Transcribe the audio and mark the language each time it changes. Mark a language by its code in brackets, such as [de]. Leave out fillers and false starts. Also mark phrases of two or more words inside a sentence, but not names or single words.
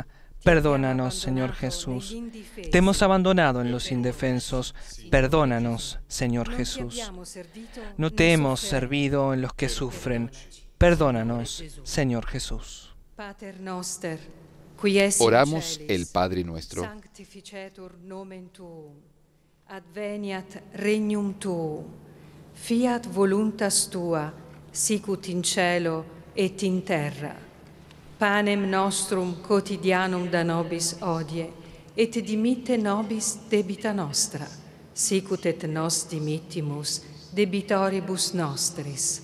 [es] Perdónanos, Señor Jesús. Te hemos abandonado en los indefensos. Perdónanos, Señor Jesús. No te hemos servido en los que sufren. Perdónanos, Señor Jesús. Oramos el Padre Nuestro. [la] Adveniat regnum tuum. Fiat voluntas tua, sicut in cielo et in terra. Panem nostrum quotidianum da nobis hodie, et dimitte nobis debita nostra, sicut et nos dimittimus debitoribus nostris.